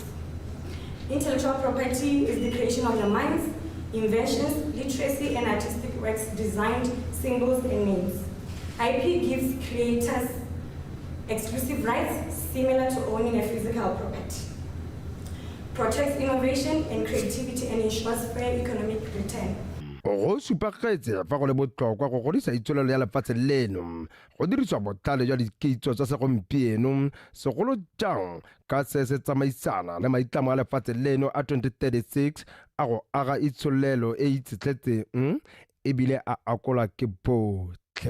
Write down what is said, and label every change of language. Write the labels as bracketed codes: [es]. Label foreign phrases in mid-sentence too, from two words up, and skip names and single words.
[en] Intellectual property is the creation of the minds, inventions, literacy, and artistic works, designed, symbols, and names. IP gives creators exclusive rights similar to owning a physical property, protects innovation and creativity, and ensures fair economic return. [tn] Go supagetse fa go le botlhokwa go godisa itsholelo ya lefatshe leno go dirisiwa botlhale jwa dikitso tsa segompieno segolo jang ka se se tsamaisana le maitlamo a lefatshe leno a 2036 a go aga itsholelo e itshetletseng ebile a akola ke botlhe.